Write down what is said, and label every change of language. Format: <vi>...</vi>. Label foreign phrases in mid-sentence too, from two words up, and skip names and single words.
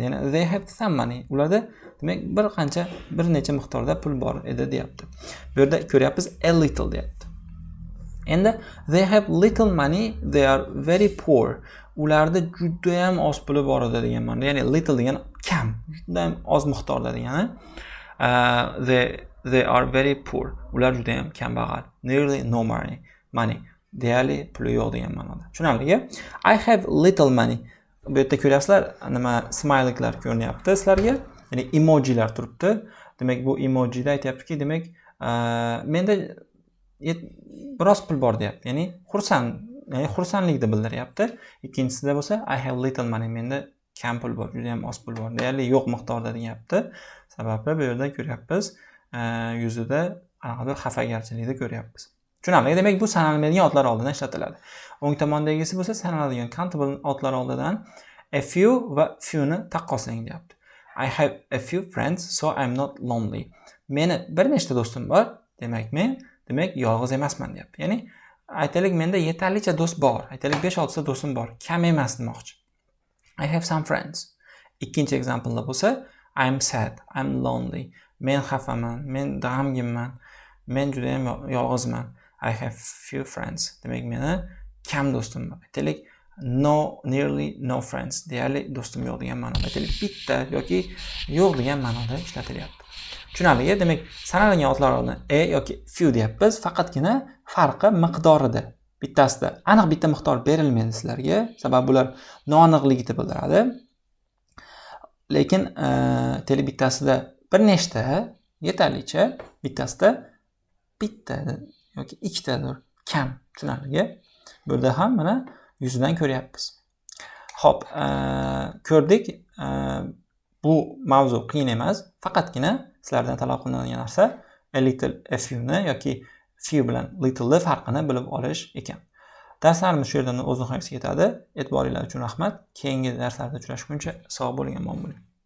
<en>Ya'ni they have some money.</en> <uz>Ularda demak bir necha miqdorda pul bor edi deyapti. Bu yerda ko'ryapmiz</uz> <en>a little</en> <uz>deyapti.</uz> <en>Endi they have little money, they are very poor.</en> <uz>Ularda juda ham oz puli bor edi degan ma'noda. Ya'ni little degani kam, juda ham oz miqdorda degani.</uz> <en>They are very poor.</en> <uz>Ular juda ham kambag'al.</uz> <en>Nearly no money.</en> <uz>Deyarli puli yo'q degan ma'noda. Tushunarli?</uz> <en>I have little money.</en> <uz>Bu yerda ko'ryapsizlar, nima smileylar ko'rinyapti sizlarga. Ya'ni emojilar turibdi. Demak, bu emojida aytayaptiki, demak, menda biroz pul bor deyapti. Ya'ni xursandlikni bildiryapti. Ikkinchisida bo'lsa</uz> <en>I have little money.</en> <uz>Menda kam pul bor, juda ham oz pul bor. Deyarli yo'q miqdorda deyapti. Sababi bu yerda ko'ryapmiz, yuzida aniqdir xafagarchilikni ko'ryapmiz. Tushunarli? Demak, bu sanalmaydigan otlar oldidan ishlatiladi. O'ng tomondagisi bo'lsa sanaladigan countable otlar oldidan</uz> <en>a few</en> <uz>va few ni taqqoslang deyapti.</uz> <en>I have a few friends so I'm not lonely.</en> <uz>Meni bir nechta do'stim bor, demak yolg'iz emasman deyapti. Ya'ni aytaylik, menda yetarlicha do'st bor. Aytaylik 5-6 ta do'stim bor, kam emas demoqchi.</uz> <en>I have some friends.</en> <uz>Ikkinchi example-da bo'lsa</uz> <en>I'm sad, I'm lonely.</en> <uz>Men xafaman, men g'amginman, men juda ham yolg'izman.</uz> <en>I have few friends.</en> <uz>Demak, meni kam do'stim bor. Aytaylik,</uz> <en>nearly no friends.</en> <uz>Deyarli do'stim yo'q degan ma'noda. Aytaylik, bitta yoki yo'q degan ma'noda ishlatilyapti. Tushunarli? Demak, sanalgan otlar oldidan yoki few deyapmiz. Faqatgina farqi miqdorida. Bittasida aniq bitta miqdor berilmaydi sizlarga. Sababi bular noaniqlikni bildiradi. Lekin bittasida bir nechta yetarlicha, bittasida bitta yoki ikkitadir kam. Tushunarli? Bu yerda ham mana yuzidan ko'ryapmiz. Xo'p, ko'rdik. Bu mavzu qiyin emas. Faqatgina sizlardan talab qilinadigan narsa</uz> <en>a little, a few</en> <uz>ni yoki few bilan little ni farqini bilib olish ekan. Darslarimiz shu yerdan o'z nihoyasiga yetadi. E'tiboringlar uchun rahmat. Keyingi darslarda uchrashguncha sog' bo'ling, omon bo'ling.</uz>